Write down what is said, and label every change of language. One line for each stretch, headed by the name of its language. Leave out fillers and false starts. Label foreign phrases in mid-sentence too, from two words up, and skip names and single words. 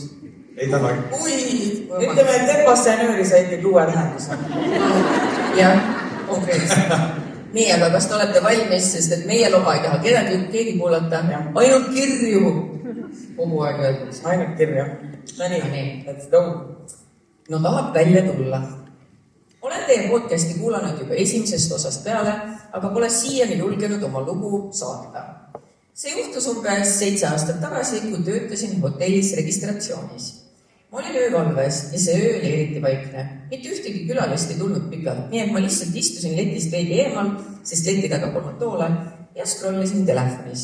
Estonian: Ei tahagi. Ütleme, et temposse ja nööri sa ikkagi uue tähenduse. Jah, konkreetselt. nii, aga kas te olete valmis, sest et meie loba ei taha keegi kuulata, ainult kirju kogu aeg öeldakse. Ainult kirju. No nii,
English: let's go.
Estonian: No tahab välja tulla. Olen teie podcasti kuulanud juba esimesest osast peale, aga pole siiani julgenud oma lugu saata. See juhtus umbes 7 aastat tagasi, kui töötasin hotellis registratsioonis. Ma olin öövalves ja see öö oli eriti vaikne. Mitte ühtegi külalist ei tulnud pikalt, nii et ma lihtsalt istusin letist veidi eemal, sest leti taga polnud toole ja scrollisin telefonis.